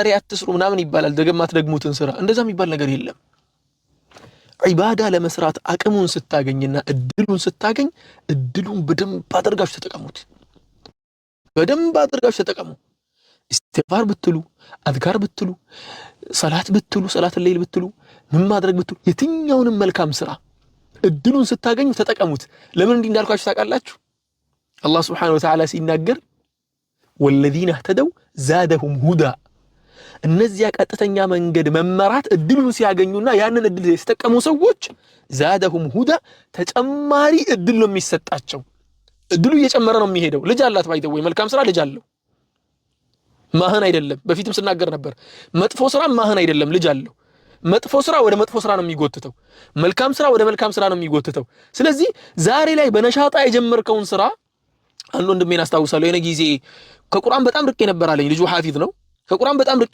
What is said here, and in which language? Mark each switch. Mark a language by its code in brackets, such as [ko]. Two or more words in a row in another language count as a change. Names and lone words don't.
[am] አትስሩ ምናምን ይባላል። ነገ ማትደግሙትን ስራ እንደዛ የሚባል ነገር የለም። ዒባዳ ለመስራት አቅሙን ስታገኝና እድሉን ስታገኝ እድሉን በደንብ አድርጋችሁ ተጠቀሙት። በደንብ አድርጋችሁ ተጠቀሙ። ኢስቲግፋር ብትሉ፣ አዝካር ብትሉ፣ ሰላት ብትሉ፣ ሰላት ሌሊት ብትሉ፣ ምን ማድረግ ብትሉ፣ የትኛውንም መልካም ስራ እድሉን ስታገኙ ተጠቀሙት። ለምን እንዲህ እንዳልኳችሁ ታውቃላችሁ? አላህ [ar] سبحانه وتعالى [am] ሲናገር [ar] والذين اهتدوا زادهم هدى፣ [am] እነዚያ ቀጥተኛ መንገድ መመራት እድሉን ሲያገኙና ያንን እድል ሲጠቀሙ ሰዎች [ar] زادهم هدى [am] ተጨማሪ እድል ነው የሚሰጣቸው። እድሉ እየጨመረ ነው የሚሄደው። ልጅ አላት ባይተው ወይ መልካም ስራ ልጅ አለው ማህን አይደለም። በፊትም ስናገር ነበር መጥፎ ስራ ማህን አይደለም ልጅ አለው። መጥፎ ስራ ወደ መጥፎ ስራ ነው የሚጎትተው፣ መልካም ስራ ወደ መልካም ስራ ነው የሚጎትተው። ስለዚህ ዛሬ ላይ በነሻጣ የጀመርከውን ስራ አንድ ወንድሜን አስታውሳለሁ። የኔ ጊዜ ከቁርአን በጣም ርቄ ነበር አለኝ። ልጁ ሐፊዝ ነው። ከቁርአን በጣም ርቄ